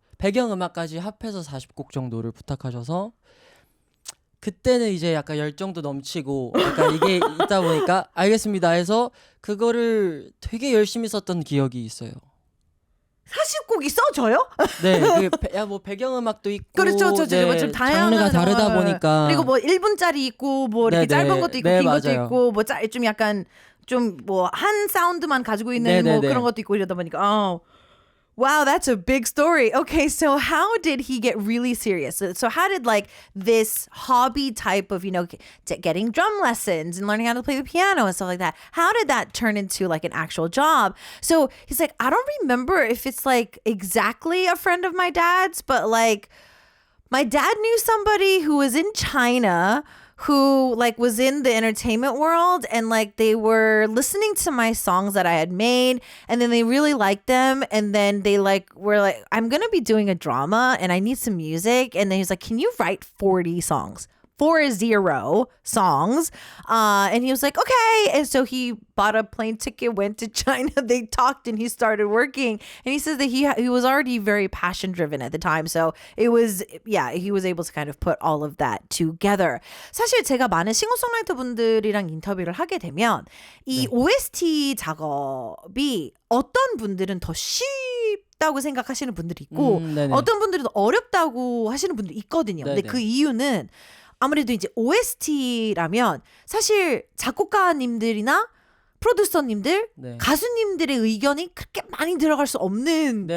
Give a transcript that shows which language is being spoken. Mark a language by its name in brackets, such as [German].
[Korean] 배경음악까지 합해서 40곡 정도를 부탁하셔서 그때는 이제 약간 열정도 넘치고 약간 이게 있다 보니까 알겠습니다 해서 그거를 되게 열심히 썼던 기억이 있어요. 40곡이 써져요? 네, 뭐 배경음악도 있고, 그렇죠, 네, 좀 다양한 장르가 다르다 보니까 그리고 뭐 1분짜리 있고 뭐 이렇게 네네. 짧은 것도 있고 네, 긴 것도 맞아요. 있고 뭐 좀 약간 좀 뭐 한 사운드만 가지고 있는 뭐 네네네. 그런 것도 있고 이러다 보니까 [English] wow, that's a big story. Okay, so how did he get really serious? So how did like this hobby type of, getting drum lessons and learning how to play the piano and stuff like that, how did that turn into like an actual job? So he's like, I don't remember if it's like exactly a friend of my dad's, but like my dad knew somebody who was in China who like was in the entertainment world, and like they were listening to my songs that I had made, and then they really liked them, and then they like were like, I'm gonna be doing a drama and I need some music, and then he's like, can you write 40 songs? 40 songs. And he was like, okay. And so he bought a plane ticket, went to China. They talked and he started working. And he says that he was already very passion driven at the time. So it was, he was able to kind of put all of that together. [Korean] 사실 제가 많은 싱어송라이터 분들이랑 인터뷰를 하게 되면 이 OST 작업이 어떤 분들은 더 쉽다고 생각하시는 분들이 있고 어떤 분들은 어렵다고 하시는 분들이 있거든요. 근데 그 이유는 아무래도 이제 OST라면 사실 작곡가님들이나 프로듀서님들, 가수님들의 의견이 그렇게 많이 들어갈 수 없는.